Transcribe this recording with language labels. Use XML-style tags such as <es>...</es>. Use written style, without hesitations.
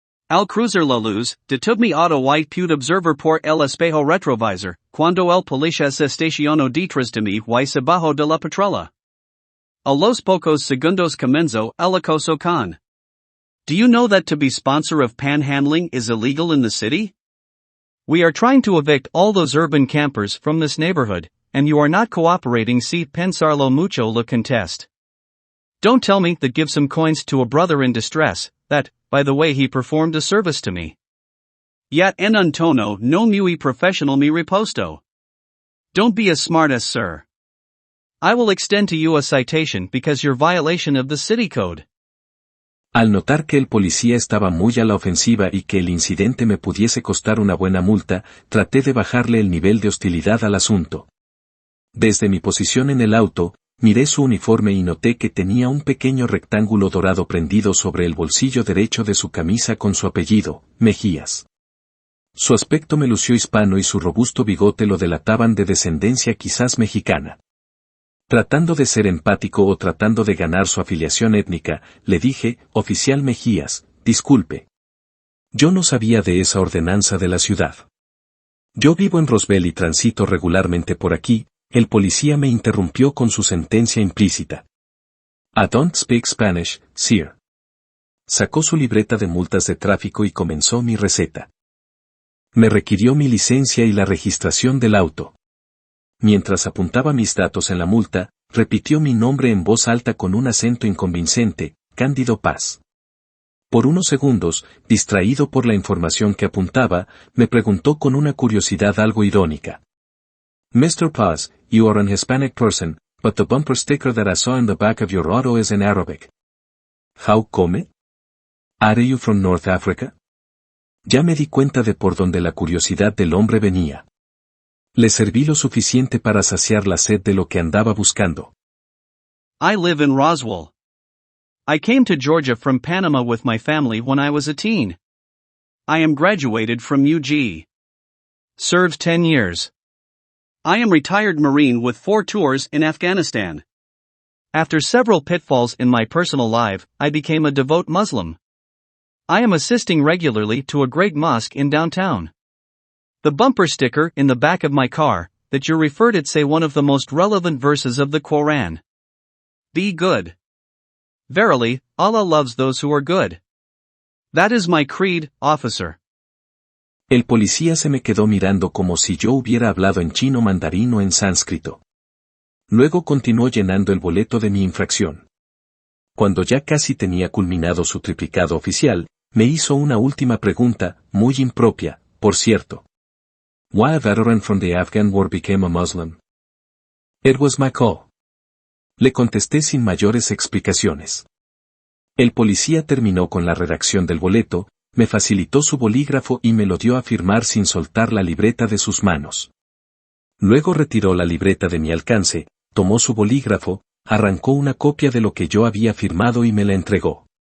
<es>Al cruzar la luz, detuve mi auto y pude observar por el espejo retrovisor, cuando el policía se estacionó detrás de mí y se bajó de la patrulla. A los pocos segundos comenzó el acoso con.</es> <en>Do you know that to be sponsor of panhandling is illegal in the city? We are trying to evict all those urban campers from this neighborhood, and you are not cooperating.</en> <es>Si pensarlo mucho lo contest.</es> <en>Don't tell me that give some coins to a brother in distress, that, by the way, he performed a service to me.</en> <es>Yet en un tono no muy professional mi reposto.</es> <en>Don't be a smartass, sir. I will extend to you a citation because your violation of the city code.</en> <es>Al notar que el policía estaba muy a la ofensiva y que el incidente me pudiese costar una buena multa, traté de bajarle el nivel de hostilidad al asunto. Desde mi posición en el auto, miré su uniforme y noté que tenía un pequeño rectángulo dorado prendido sobre el bolsillo derecho de su camisa con su apellido, Mejías. Su aspecto me lució hispano y su robusto bigote lo delataban de descendencia quizás mexicana. Tratando de ser empático o tratando de ganar su afiliación étnica, le dije, oficial Mejías, disculpe. Yo no sabía de esa ordenanza de la ciudad. Yo vivo en Roswell y transito regularmente por aquí. El policía me interrumpió con su sentencia implícita.</es> <en>I don't speak Spanish, sir.</en> <es>Sacó su libreta de multas de tráfico y comenzó mi receta. Me requirió mi licencia y la registración del auto. Mientras apuntaba mis datos en la multa, repitió mi nombre en voz alta con un acento inconvincente, Cándido Paz. Por unos segundos, distraído por la información que apuntaba, me preguntó con una curiosidad algo irónica.</es> <en>Mr. Paz, you are an Hispanic person, but the bumper sticker that I saw in the back of your auto is in Arabic. How come? Are you from North Africa?</en> <es>Ya me di cuenta de por dónde la curiosidad del hombre venía. Le serví lo suficiente para saciar la sed de lo que andaba buscando.</es> <en>I live in Roswell. I came to Georgia from Panama with my family when I was a teen. I am graduated from UG. Served 10 years. I am retired Marine with 4 tours in Afghanistan. After several pitfalls in my personal life, I became a devout Muslim. I am assisting regularly to a great mosque in downtown. The bumper sticker in the back of my car, that you referred it say one of the most relevant verses of the Quran. Be good. Verily, Allah loves those who are good. That is my creed, officer.</en> <es>El policía se me quedó mirando como si yo hubiera hablado en chino mandarín o en sánscrito. Luego continuó llenando el boleto de mi infracción. Cuando ya casi tenía culminado su triplicado oficial, me hizo una última pregunta, muy impropia, por cierto.</es> <en>Why a veteran from the Afghan war became a Muslim? It was my call.</en> <es>Le contesté sin mayores explicaciones. El policía terminó con la redacción del boleto, me facilitó su bolígrafo y me lo dio a firmar sin soltar la libreta de sus manos. Luego retiró la libreta de mi alcance, tomó su bolígrafo, arrancó una copia de lo que yo había firmado y me la entregó.</es>